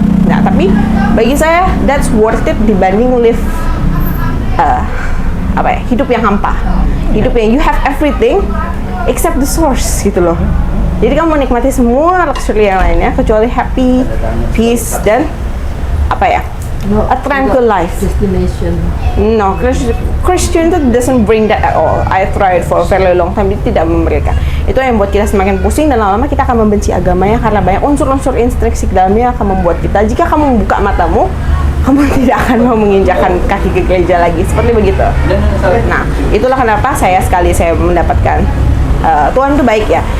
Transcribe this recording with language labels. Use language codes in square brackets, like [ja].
[id] Nah, tapi bagi saya [en] that's worth it [id] dibanding live hidup yang hampa, hidup yang [en] you have everything except the source [id] gitu loh. Jadi kamu menikmati semua luxury yang lainnya kecuali happy, peace, dan [en] a tranquil life. No, Christian [id] itu [en] doesn't bring that at all. I tried for a very long time, [id] itu tidak memberikan. Itu yang membuat kita semakin pusing dan lama-lama kita akan membenci agamanya karena banyak unsur-unsur intrinsik dalamnya akan membuat kita, jika kamu membuka matamu, kamu tidak akan mau menginjakkan kaki ke gereja lagi, seperti begitu. Nah, itulah kenapa saya mendapatkan Tuhan itu baik ya.